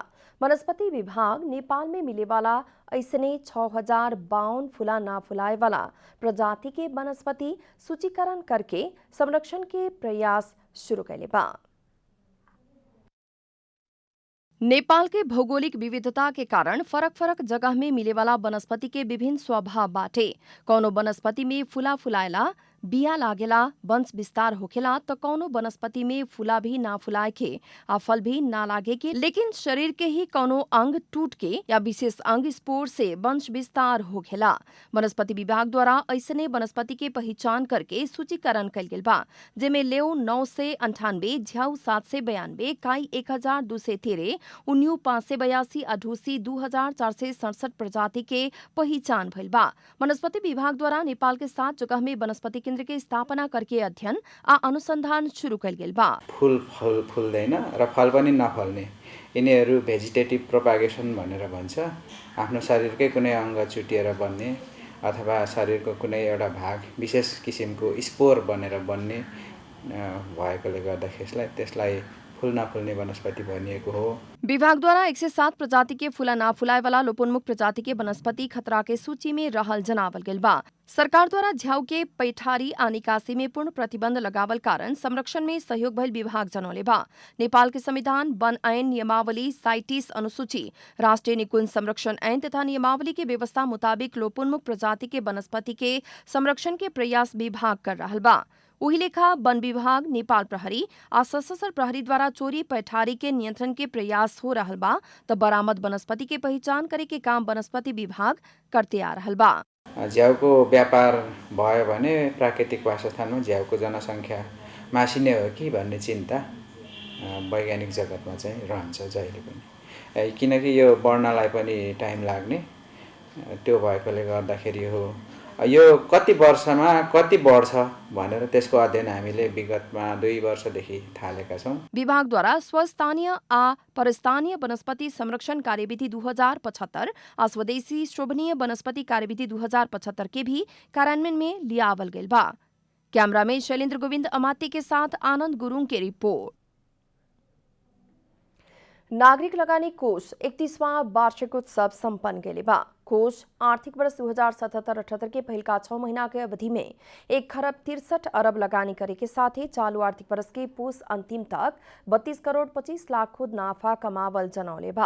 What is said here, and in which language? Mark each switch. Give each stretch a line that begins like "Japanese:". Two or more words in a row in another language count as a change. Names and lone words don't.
Bhojpuri: वनस्पति विभाग नेपाल में मिले वाला ऐसने 6052 फूला ना फुलाए वाला प्रजाति के वनस्पति सूचीकरण करके संरक्षण के प्रयास शुरू कैले बा। नेपाल के भौगोलिक विविधता के कारण फरक फरक जगह में मिले वाला वनस्पति के विभिन्न स्वभाव बाटे। कौनो वनस्पति में फूला फुलाएला बिया लागेला वंश विस्तार होखेला तो कौनो वनस्पति में फूला भी ना फुलाए के आ फल भी ना लागे के, लेकिन शरीर के ही कौनो अंग टूट के या विशेष अंग स्पोर से वंश विस्तार होखेला। वनस्पति विभाग द्वारा ऐसने वनस्पति के पहचान करके सूचीकरण कल गेल बा, जेमे लेव 998, झ्याउ 792, काई 1213, उन्यू 582 आ ढूसी 2467 प्रजाति के पहचान भइल बा। वनस्पति विभाग द्वारा नेपाल के 7 जगह में वनस्पति केन्द्र के स्थापना करके अध्ययन आ अनुसंधान शुरू कल गेल बा।
Nepali: फूल फुल्दैन र फल पनि नफल्ने, यिनीहरू
English: vegetative propagation
Nepali: भनेर भन्छ। आफ्नो शरीरकै कुनै अङ्ग चुटिएर बन्ने अथवा शरीरको कुनै एउटा भाग विशेष किसिमको स्पोर बनेर बन्ने भएकोले गर्दाखेरि त्यसलाई फूल नफुल्ने वनस्पति भनिएको हो।
Bhojpuri: विभाग द्वारा 107 प्रजाति के फूला ना फुलाए वाला लोपोन्मुख प्रजाति के वनस्पति खतरा के सूची में रहल जनावल गेल बा। सरकार द्वारा झ्याउ के पैठारी आ निकासी में पूर्ण प्रतिबंध लगावल कारण संरक्षण में सहयोग भइल विभाग जनौले बा। नेपाल के संविधान, वन ऐन, नियमावली, साइटिस अनुसूची, राष्ट्रीय निकुंज संरक्षण ऐन तथा नियमावली के व्यवस्था मुताबिक लोपोन्मुख प्रजाति के वनस्पति के संरक्षण के प्रयास विभाग कर रहल बा। उही लेखा वन विभाग, नेपाल प्रहरी आ सशस्त्र प्रहरी द्वारा चोरी पैठारी के नियंत्रण के प्रयास हो रहल बा, तो बरामद वनस्पति के पहचान करे के काम वनस्पति विभाग करते आ रहल बा।
Nepali: झ्याउको व्यापार भयो भने प्राकृतिक वासस्थानमा झ्याउको जनसङ्ख्या मासिने हो कि भन्ने चिन्ता वैज्ञानिक जगतमा चाहिँ रहन्छ जहिले पनि, किनकि यो बढ्नलाई पनि टाइम लाग्ने, त्यो भएकोले गर्दाखेरि यो कति वर्षमा कति बढ्छ भनेर त्यसको अध्ययन हामीले विगतमा 2 वर्षदेखि थालेका छौं।
Bhojpuri: विभागद्वारा स्वस्थानीय आ परस्थानीय वनस्पति संरक्षण कार्यविधि 2075 आ स्वदेशी शोभनीय वनस्पति कार्यविधि 2075 के भी कार्यान्वयन में लियावल गेल बा। कैमरा में शैलेंद्र गोविंद अमात्य के साथ आनंद गुरुङ के रिपोर्ट। नागरिक लगानी कोष 31वां वार्षिकोत्सव संपन्न गेले बा। कोष आर्थिक वर्ष 2077-78 के पहिलका 6 महीना के अवधि में 1 खरब 63 अरब लगानी करे के साथ ही चालू आर्थिक वर्ष के पुस अंतिम तक 32 करोड़ 25 लाख खुद नाफा कमावल जनौले बा।